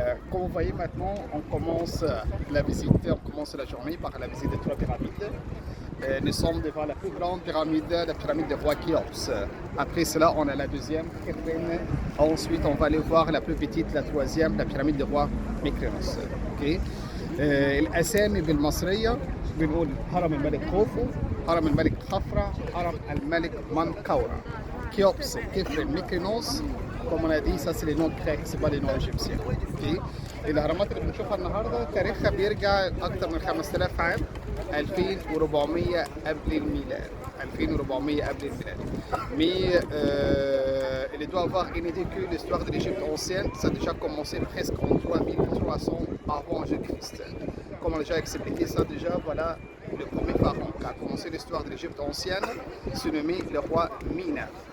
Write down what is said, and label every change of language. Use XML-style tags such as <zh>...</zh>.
<fr>Comme vous voyez maintenant, on commence la visite, on commence la journée par la visite des trois pyramides. Nous sommes devant la plus grande pyramide, la pyramide de roi Khéops. Après cela, on a la deuxième, Khéphren. Ensuite, on va aller voir la plus petite, la troisième, la pyramide de roi Mykrinos.</fr> <en>Okay.</en> <ar>الأسامي بالمصرية بنقول هرم الملك خوفو، هرم الملك خفرع، هرم الملك منقورة.</ar> <fr>Khéops, Khéphren, Mykrinos. Comme on a dit, ça c'est les noms grecs, c'est pas les noms égyptiens.</fr> <en>Okay.</en> <ar>الأهرامات اللي بنشوفها النهارده تاريخها بيرجع أكثر من 5000 عام، 2400 قبل الميلاد. 2400 قبل الميلاد.</ar> <fr>Mais il doit avoir une idée que l'histoire de l'Égypte ancienne, ça a déjà commencé presque en 3300 avant Jésus-Christ. Comme on a déjà expliqué ça déjà, voilà le premier pharaon qui a commencé l'histoire de l'Égypte ancienne, se nommé le roi Mina.</fr>